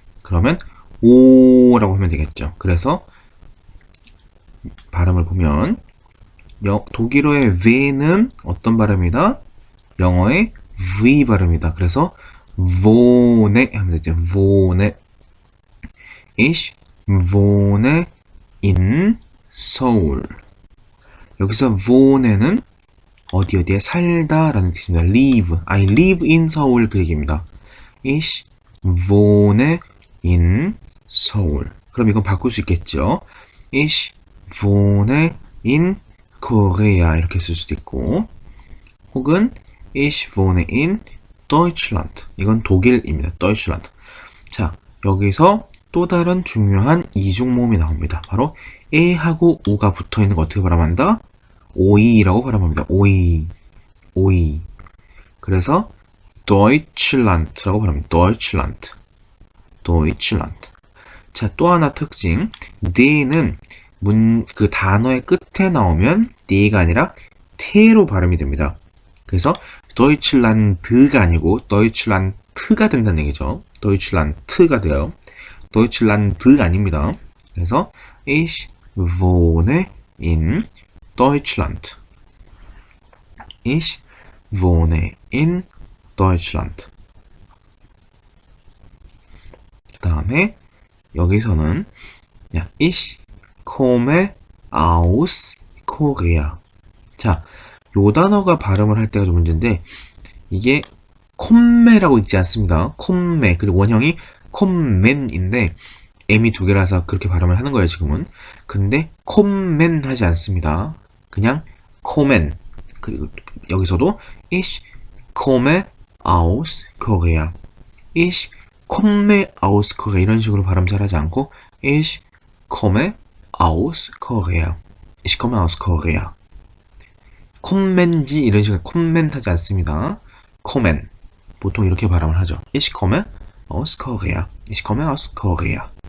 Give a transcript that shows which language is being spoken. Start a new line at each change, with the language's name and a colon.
Korean: 그러면 오라고 하면 되겠죠. 그래서 발음을 보면 독일어의 v는 어떤 발음이다? 영어의 v 발음이다. 그래서 wohne 하면 되죠.
German: wohne. Ich wohne in Seoul.
Korean: 여기서 wohne는 어디 어디에 살다 라는 뜻입니다.
English: live. I live in 서울
Korean: 그 얘기입니다.
German: Ich wohne in 서울.
Korean: 그럼 이건 바꿀 수 있겠죠.
German: Ich wohne in Korea
Korean: 이렇게 쓸 수도 있고 혹은
German: Ich wohne in Deutschland.
Korean: 이건 독일입니다. Deutschland. 자, 여기서 또 다른 중요한 이중 모음이 나옵니다. 바로 에하고 우가 붙어있는 거 어떻게 발음한다? 오이라고 발음합니다. 오이. 오이. 그래서 Deutschland라고 발음합니다.
German: Deutschland. Deutschland.
Korean: 자, 또 하나 특징. 네는 그 단어의 끝에 나오면 네가 아니라 테로 발음이 됩니다. 그래서 Deutschland가 아니고 Deutschland가 된다는 얘기죠. Deutschland가 돼요. Deutschland가 아닙니다. 그래서
German: Ich wohne in Deutschland. Ich wohne in Deutschland.
Korean: 그 다음에 여기서는
German: Ich komme aus Korea.
Korean: 자, 요 단어가 발음을 할 때가 좀 문제인데 이게 콤메라고 있지 않습니다. 콤메. 그리고 원형이 콤맨인데 M이 두 개라서 그렇게 발음을 하는 거예요, 지금은. 근데 콤맨 하지 않습니다. 그냥 코멘. 그리고 여기서도
German: Ich komme aus Korea. Ich komme aus Korea.
Korean: 이런 식으로 발음 잘 하지 않고
German: Ich komme aus Korea. Ich komme aus Korea.
Korean: 콤맨지 이런 식으로 콤멘 하지 않습니다. 코멘. 보통 이렇게 발음을 하죠.
German: Ich komme aus Korea. Ich komme aus Korea.